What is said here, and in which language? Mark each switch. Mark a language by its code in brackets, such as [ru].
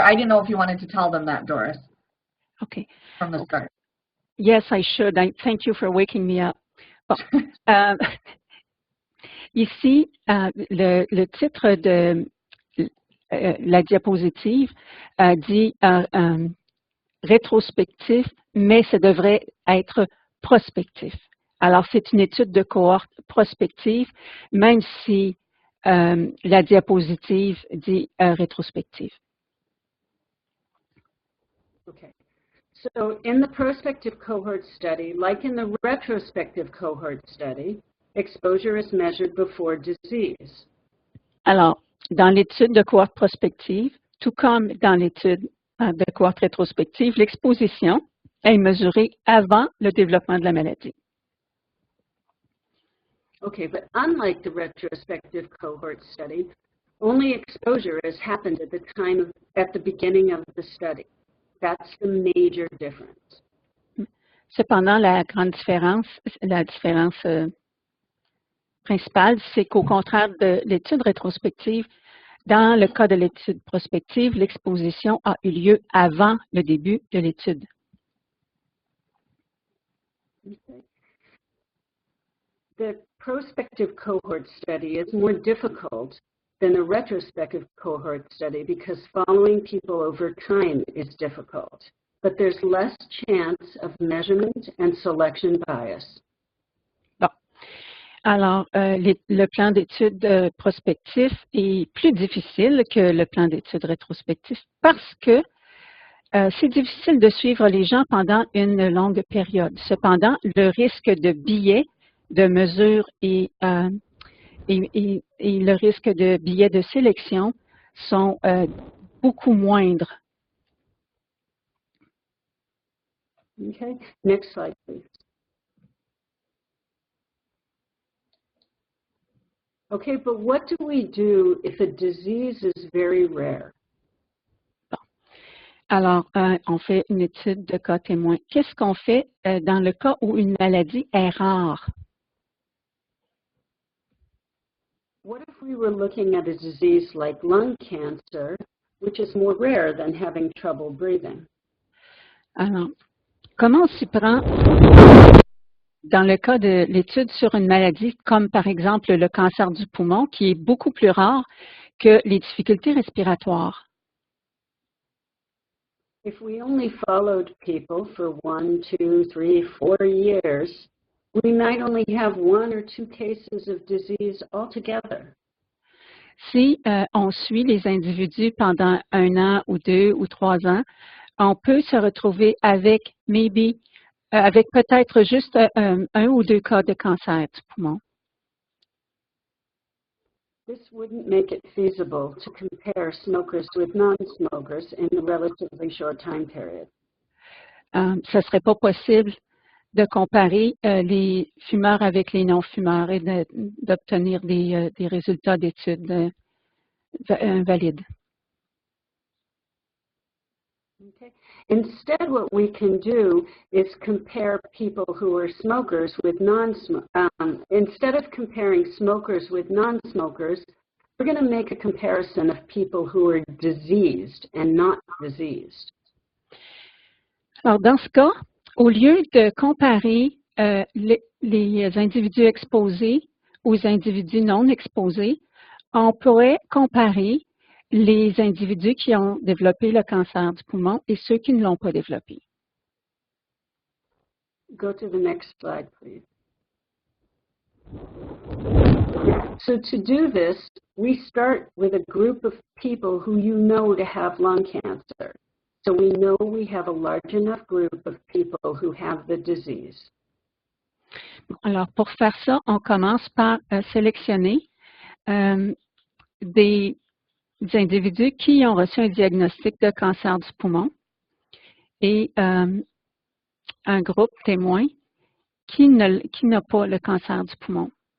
[en] I didn't know if you wanted to tell them that, Doris. Okay. From the start. Yes, I should. Thank you for waking me up. [fr] Bon. Ici, le titre de la diapositive dit rétrospectif, mais ça devrait être prospectif. Alors, c'est une étude de cohorte prospective, même si la diapositive dit rétrospective. [en] Okay. So in the prospective cohort study, like in the retrospective cohort study, exposure is measured before disease. [fr] Alors, dans l'étude de cohorte prospective, tout comme dans l'étude de cohorte rétrospective, l'exposition est mesurée avant le développement de la maladie. [en] Okay, but unlike the retrospective cohort study, only exposure has happened at the beginning of the study. That's the major difference. [fr] Cependant, la différence principale, c'est qu'au contraire de l'étude rétrospective, dans le cas de l'étude prospective, l'exposition a eu lieu avant le début de l'étude. [en] Okay. The prospective cohort study is more difficult than the retrospective cohort study because following people over time is difficult, but there's less chance of measurement and selection bias. [fr] Bon. Alors, le plan d'étude prospectif est plus difficile que le plan d'étude rétrospectif parce que c'est difficile de suivre les gens pendant une longue période. Cependant, le risque de biais de mesure et le risque de biais de sélection sont beaucoup moindres. [en] Okay, next slide, please. Okay, but what do we do if a disease is very rare? [fr] Bon. Alors, on fait une étude de cas témoin. Qu'est-ce qu'on fait dans le cas où une maladie est rare? [en] What if we were looking at a disease like lung cancer, which is more rare than having trouble breathing? [fr] Alors, comment on s'y prend dans le cas de l'étude sur une maladie comme par exemple le cancer du poumon, qui est beaucoup plus rare que les difficultés respiratoires? [en] If we only followed people for 1, 2, 3, 4 years, we might only have 1 or 2 cases of disease altogether. [fr] Si on suit les individus pendant 1 an ou 2 ou 3 ans, on peut se retrouver avec peut-être juste 1 ou 2 cas de cancer du poumon. [en] This wouldn't make it feasible to compare smokers with non-smokers in a relatively short time period. [fr] Ce ne serait pas possible de comparer les fumeurs avec les non-fumeurs et d'obtenir des résultats d'études valides. [en] Okay. Instead, what we can do is compare people who are smokers with instead of comparing smokers with non-smokers, we're going to make a comparison of people who are diseased and not diseased. [fr] Alors, dans ce cas, au lieu de comparer les individus exposés aux individus non exposés, on pourrait comparer les individus qui ont développé le cancer du poumon et ceux qui ne l'ont pas développé. [en] Go to the next slide, please. So to do this, we start with a group of people who you know to have lung cancer. So we know we have a large enough group of people who have the disease. [fr] Alors, pour faire ça, on commence par sélectionner des des individus qui ont reçu un diagnostic de cancer du poumon et un groupe témoin qui n'a pas le cancer du poumon.